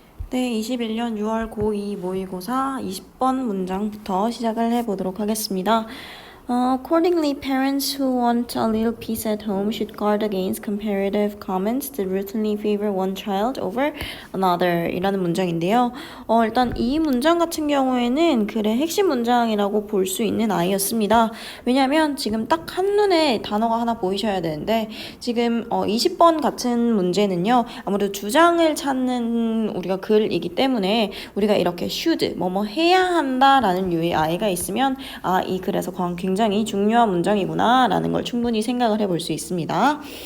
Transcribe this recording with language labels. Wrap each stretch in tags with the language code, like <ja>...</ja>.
<ko>네, 21년 6월 고2 모의고사 20번 문장부터 시작을 해보도록 하겠습니다.</ko> <en>Accordingly, parents who want a little peace at home should guard against comparative comments that routinely favor one child over another</en> <ko>이라는 문장인데요. 일단 이 문장 같은 경우에는 글의 핵심 문장이라고 볼 수 있는 아이였습니다. 왜냐하면 지금 딱 한눈에 단어가 하나 보이셔야 되는데 지금 20번 같은 문제는요. 아무래도 주장을 찾는 우리가 글이기 때문에 우리가 이렇게 should, 뭐뭐 해야 한다라는 류의 아이가 있으면 이 글에서 굉장히 중요한 문장이구나 라는 걸 충분히 생각을 해볼 수 있습니다.</ko>